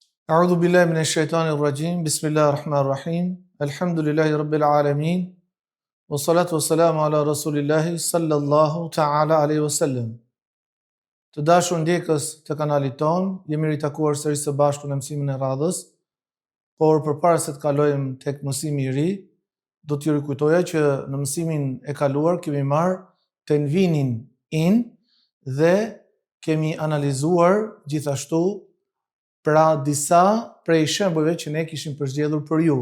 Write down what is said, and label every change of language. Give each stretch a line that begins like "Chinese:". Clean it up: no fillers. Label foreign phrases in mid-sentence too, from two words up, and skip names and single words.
Arabic: أعوذ بالله من الشيطان الرجيم. بسم الله الرحمن الرحيم. الحمد لله رب العالمين. والصلاة والسلام على رسول الله صلى الله تعالى عليه وسلم.
Albanian: Të dashur ndjekës të kanalit ton, jemi ritakuar sërish së bashku në mësimin e radhës, por përpara se të kalojmë tek mësimi i ri, do t'ju rikujtoja që në mësimin e kaluar kemi marrë tenvinin in dhe kemi analizuar gjithashtu pra disa prej shembujve që ne kishim përzgjedhur për ju.